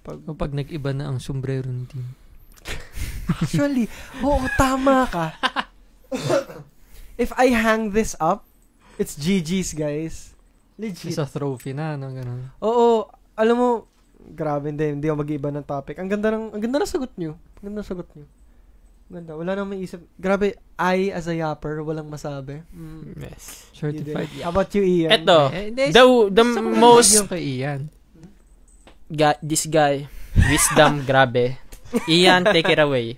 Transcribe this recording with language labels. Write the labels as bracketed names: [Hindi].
[Filipino] pag nag-iba na ang sombrero ng Tim. [English] Actually, [Filipino] tama ka. [English] If I hang this up, it's GG's, guys. Legit. [Filipino] Isa trophy na, no? Ganun. Oo, alam mo, grabe, hindi ako mag-iba ng topic. Ang ganda ng sagot nyo. Ganda, wala nang maisip. [English] Grabe, I as a yapper, [Filipino] walang masabi. [English] Yes. Certified. How about you, Ian? Eto, the most [Filipino] Yung kay Ian. [English] this guy, wisdom, grabe. Ian, take it away.